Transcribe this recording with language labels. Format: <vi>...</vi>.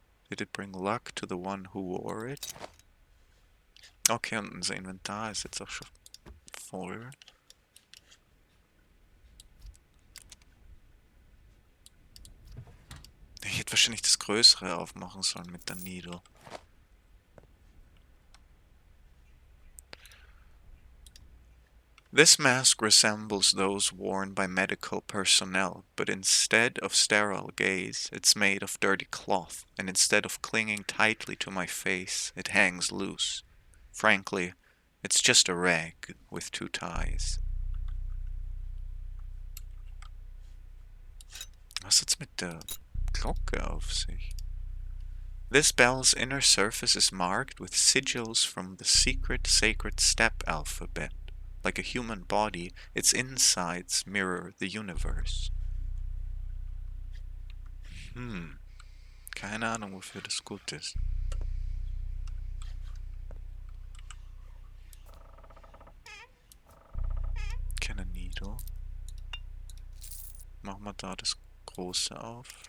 <en>Did it bring luck to the one who wore it?</en> <de>Okay, und unser Inventar ist jetzt auch schon voll. Ich hätte wahrscheinlich das Größere aufmachen sollen mit der Needle.</de> <en>This mask resembles those worn by medical personnel, but instead of sterile gaze, it's made of dirty cloth, and instead of clinging tightly to my face, it hangs loose. Frankly, it's just a rag with two ties.</en> <de>Was hat's mit der Glocke auf sich?</de> <en>This bell's inner surface is marked with sigils from the secret sacred step alphabet. Like a human body, its insides mirror the universe.</en> <de>Keine Ahnung, wofür das gut ist. Keine Needle. Machen wir da das große auf.</de>